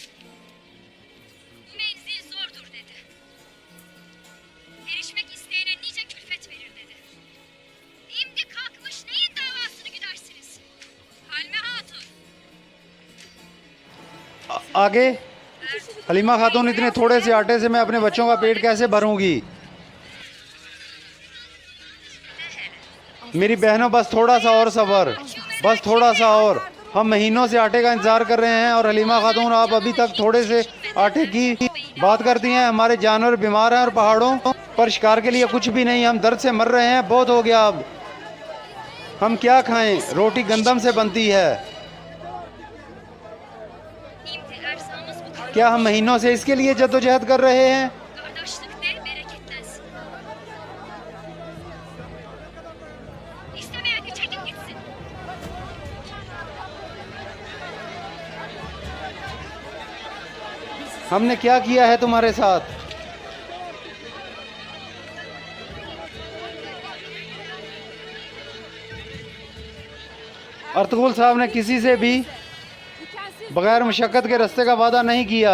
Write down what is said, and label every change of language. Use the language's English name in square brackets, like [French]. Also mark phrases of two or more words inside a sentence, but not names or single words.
[Turkish] Bu menzil zordur dedi. Erişmek isteyene nice külfet verir dedi. Şimdi kalkmış neyin davasını güdersiniz? Halime Hatun. [Hindi] आगे हलीमा खातून, इतने थोड़े से आटे से मैं अपने बच्चों का पेट कैसे भरूंगी? मेरी बहनों, बस थोड़ा सा और सब्र, बस थोड़ा सा और। हम महीनों से आटे का इंतज़ार कर रहे हैं और हलीमा खातून, आप अभी तक थोड़े से आटे की बात करती हैं। हमारे जानवर बीमार हैं और पहाड़ों पर शिकार के लिए कुछ भी नहीं। हम दर्द से मर रहे हैं, बहुत हो गया अब। हम क्या खाएं? रोटी गंदम से बनती है। [Turkish] Şimdi erzağımız bu kadar. [Hindi] क्या हम महीनों से इसके लिए जद्दोजहद कर रहे हैं? [Turkish] Kardeşlik de bereketlensin. İstemeyen de çekip gitsin. [Hindi] हमने क्या किया है तुम्हारे साथ? अर्तुगरुल साहब ने किसी से भी बगैर मशक्क़त के रास्ते का वादा नहीं किया।